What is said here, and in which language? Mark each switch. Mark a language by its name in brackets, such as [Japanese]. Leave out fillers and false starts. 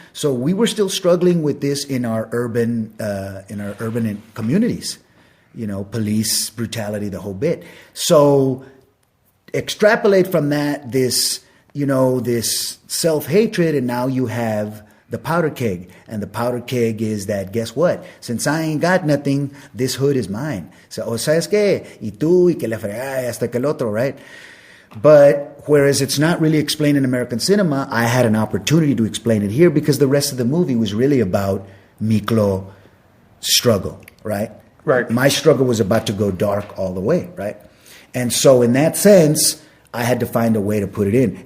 [English] So we were still struggling with this in our urban communities, you know, police brutality, the whole bit. So extrapolate from that this, you know, this self-hatred, and now you have the powder keg. And the powder keg is that, guess what? Since I ain't got nothing, this hood is mine. [Spanish] So, ¿sabes qué? Y tú, y que la fregada, y hasta que el otro, right? [English] But whereas it's not really explained in American cinema, I had an opportunity to explain it here because the rest of the movie was really about Miklo's struggle, right? Right. My struggle was about to go dark all the way, right? And so in that sense, I had to find a way to put it in.